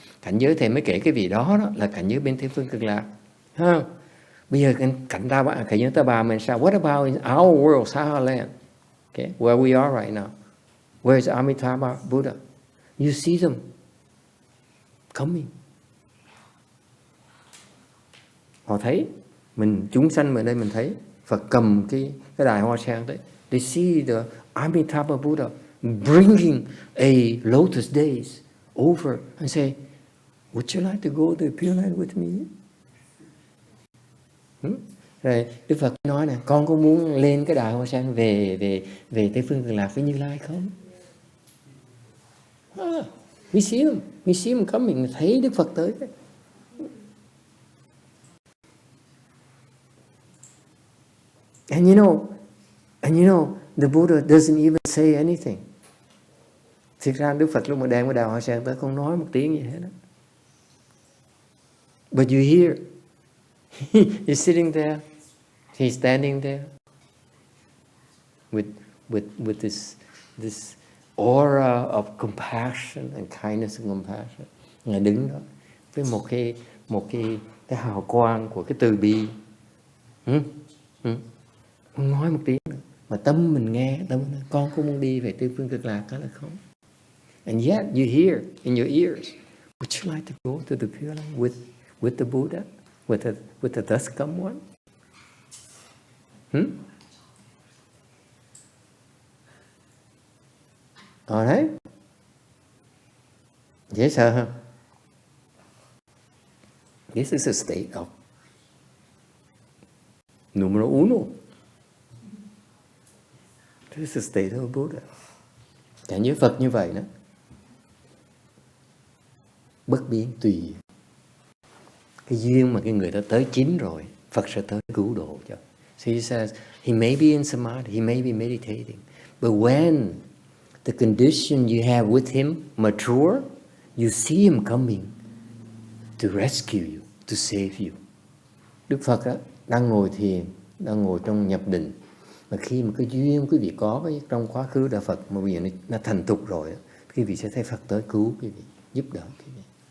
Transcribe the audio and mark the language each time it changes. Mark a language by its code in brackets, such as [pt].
[vi] Cảnh giới thầy mới kể cái vị đó là cảnh giới bên Tây Phương Cực Lạc. Bây giờ cảnh giới ta bà mình sao? [en] What about in our world, Saha land? Okay, where we are right now. Where is Amitabha Buddha? You see them coming. [vi] Họ thấy mình chúng sanh ở đây mình thấy Phật cầm cái đài hoa sen đấy. [en] They see the Amitabha Buddha bringing a lotus days over and say, would you like to go to the Pure Land with me? [vi] Rồi Đức Phật nói nè, con có muốn lên cái đài hoa sen về Tây Phương Cực Lạc với Như Lai không? [en] We see him coming, [vi] thấy Đức Phật tới. [en] And you know, the Buddha doesn't even say anything. [vi] Thực ra Đức Phật lúc mà đem cái đào hoa sen tới không nói một tiếng gì hết đó. [en] But you hear, he's sitting there, he's standing there, with this aura of compassion and kindness and compassion. [vi] Ngài đứng đó với một cái hào quang của cái từ bi. Không nói một tiếng nữa. Mà tâm mình nghe, tâm mình nói, con có muốn đi về Tây Phương Cực Lạc đó là không? [en] And yet you hear in your ears, would you like to go to the Pure Land with the Buddha, with the thus come one? [vi] Đấy. Dễ sợ không? [en] This is a state of numero uno. This is a state of Buddha. [vi] Cảnh giới Phật như vậy đó. Bất biến tùy. Cái duyên mà cái người ta tới chín rồi, Phật sẽ tới cứu độ cho. [en] So he says, he may be in Samadhi, he may be meditating. But when the condition you have with him mature, you see him coming to rescue you, to save you. [vi] Đức Phật á, đang ngồi thiền, đang ngồi trong nhập định. Mà khi mà cái duyên quý vị có với trong quá khứ Đạo Phật mà bây giờ nó thành thục rồi, quý vị sẽ thấy Phật tới cứu quý vị, giúp đỡ quý vị.